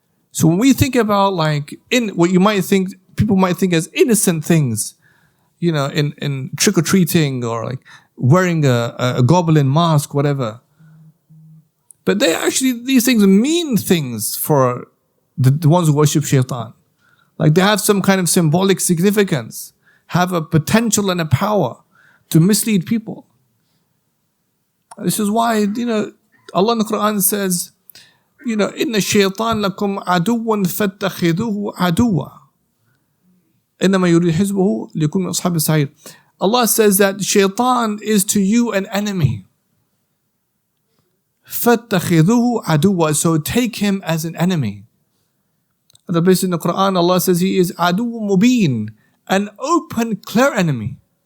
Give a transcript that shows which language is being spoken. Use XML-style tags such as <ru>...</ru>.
<en>So when we think about what you might think, people might think as innocent things, in trick-or-treating or like wearing a goblin mask, whatever. But these things mean things for the ones who worship Shaytan. Like they have some kind of symbolic significance. have a potential and a power to mislead people. This is why, Allah in the Quran says,</en> <ar>إِنَّ الشَّيْطَانَ لَكُمْ عَدُوٌّ فَاتَّخِذُوهُ عَدُوًّا إِنَّمَا يُرِيدُ حِزْبُهُ لِيَكُونُوا مِنْ أَصْحَابِ السَّعِيرِ.</ar> <en>Allah says that Shaytan is to you an enemy.</en> <ar>فَاتَّخِذُوهُ عَدُوًّا.</ar> <en>So take him as an enemy. At the place in the Quran, Allah says he is</en> <ar>عَدُوٌّ مُبِينٌ,</ar> <en>an open, clear enemy.</en>